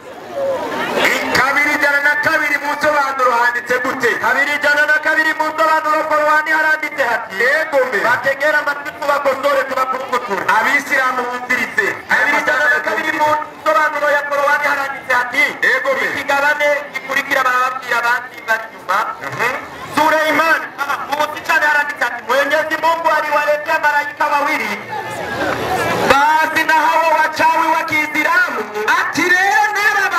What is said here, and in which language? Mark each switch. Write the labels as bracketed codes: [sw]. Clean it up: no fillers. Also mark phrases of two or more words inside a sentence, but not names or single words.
[rw] 2:2 mu nsobanuro handitse gute 2:2 mu nsobanuro Korani haranditse hati yego bategera amatwi bakosore tubakurukutura Abisilamu bumvirize 2:2 mu nsobanuro ya Korani haranditse hati yego ikigabane gikurikira barababwira abandi banyuma Suleiman umusichana haranditse hati [sw] Mwenyezi Mungu aliwaletea malaika wawili basi na hao wachawi wa Kiislamu [rw] ati rero